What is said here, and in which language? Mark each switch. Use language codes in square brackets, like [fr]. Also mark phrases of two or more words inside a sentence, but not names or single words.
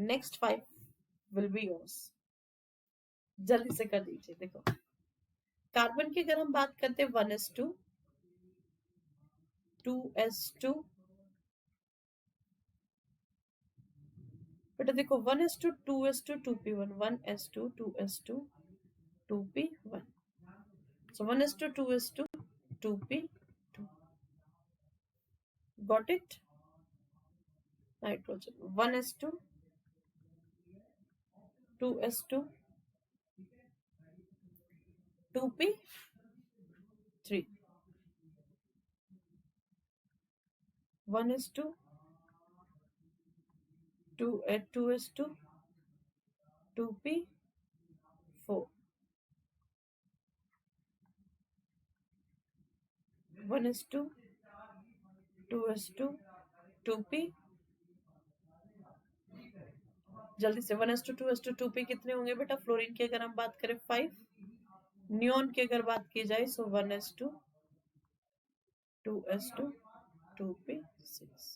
[en] next 5 will be yours. [hi] जल्दी से कर दीजिए. देखो कार्बन की अगर हम बात करते हैं 1s2 2s2, बेटा देखो 1s2 2s2 2p1, 1s2 2s2 2p1. [en] So 1s2 2s2 2p2. Got it? Nitrogen 1s2 2s2 2p3. 1s2 2s2 2p4. 1s2 2s2 2p. [hi] जल्दी से 1s2 2s2 2p कितने होंगे बेटा? फ्लोरीन की अगर हम बात करें 5, नियोन की अगर बात की जाए सो 1s2 2s2 2p6.